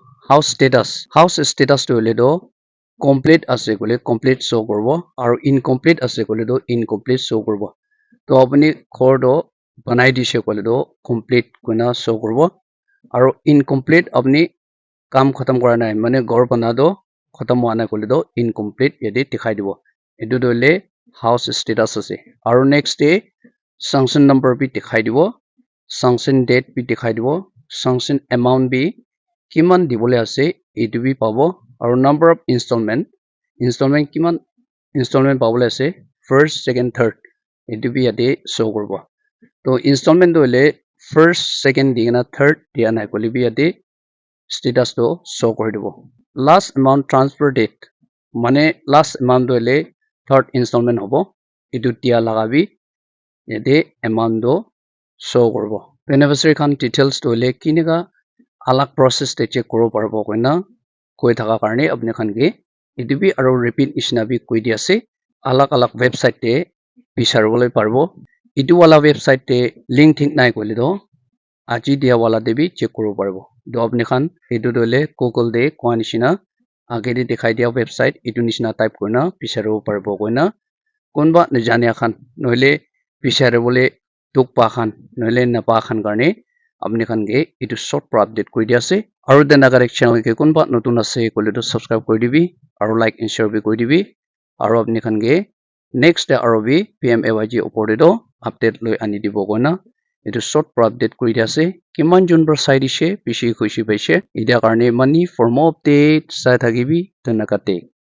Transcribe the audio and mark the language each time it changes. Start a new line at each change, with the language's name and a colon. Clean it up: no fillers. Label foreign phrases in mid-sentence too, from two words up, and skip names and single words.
English: house status
Naga Pidgin: to hole do complete ase kole complete show korbo aru incomplete ase kole do incomplete show korbo to apni ghor do banai dise kole do complete kuna show korbo aru incomplete apni kam khatam kora nai mane ghor bana do khatam hua nai kole do incomplete yede dikhai dibo etu do le house status ase aru
English: next day sanction number
Naga Pidgin: bi dikhai dibo
English: sanction date
Naga Pidgin: bi dikhai dibo
English: sanction amount
Naga Pidgin: bi kiman dibole ase etu bi pabo aru
English: number of installment
Naga Pidgin: kiman installment pabole ase
English: first second
Naga Pidgin: third etu bi yate show korbo to installment do le first second digena third dia nai kole bi yate status to show kori dibo
English: last amount transfer date
Naga Pidgin: mane
English: last amount
Naga Pidgin: do le
English: third installment
Naga Pidgin: hobo etu dia laga bi yate amount do show korbo beneficiary khan details to le kinega alag process te check koro parbo koina koi thaka karne apne khan ke etu bi aro repeat ishna bi koi di ase alag website te bisharibole parbo etu wala website te link thik nai koile do aji dia wala de bi check koro parbo do apne khan etu dole google de koa nishina age de dikhai dia website etu nishina type korna bisharibo parbo koina konba najania khan noile bisharibole tukpa khan noile napa khan karne apne khan ke etu short pro update koi dia ase aru den agar ek channel ke konba notun ase kole to subscribe koi dibi aru
English: like and share
Naga Pidgin: bi koi dibi aru apne khan ke
English: next day
Naga Pidgin: aro bi PMAYG opor de do update loi ani dibo koina etu short pro update koi dia ase kiman jun bor sai dise bishi khushi paise edia karne mani
English: for more update
Naga Pidgin: sai thakibi donakate